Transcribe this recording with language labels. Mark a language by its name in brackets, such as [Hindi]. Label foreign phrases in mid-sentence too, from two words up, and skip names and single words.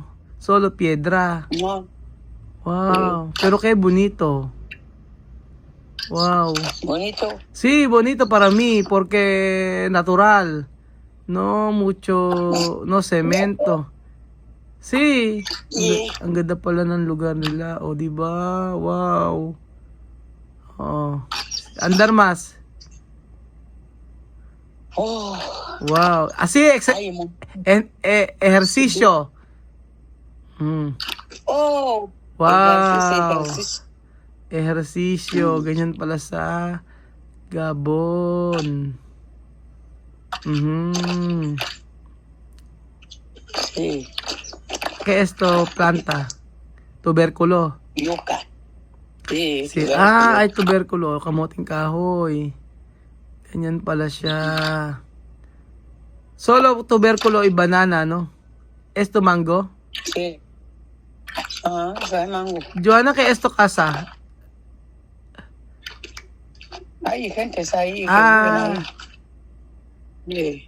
[Spanish] Solo piedra. No, Wow. Pero qué bonito. Wow. bonito. Sí, bonito para mí porque natural. No mucho, no cemento. Sí. [Filipino] Ang ganda pala ng lugar nila. O, di ba? [Spanish] Wow. Oh. Andar más. Oh, Wow. Así, ay, ejercicio. Mm. oh. Wow. Ejercicio. Ejercicio. [Filipino] Ganyan pala sa Gabon. [Spanish] Mhm. Sí, ¿Qué es esto? Planta. Tubérculo. yuca. Sí, Sí. tubérculo. [Filipino] Ah, [Spanish] ay tubérculo. [Filipino] Kamuting kahoy. Ganyan pala siya. [Spanish] Solo tubérculo y banana, ¿no? Esto mango. Sí. Ah, sabe mango. Joana, ¿qué es esto casa? Hay gente ahí que viven Ah, ahí. Sí,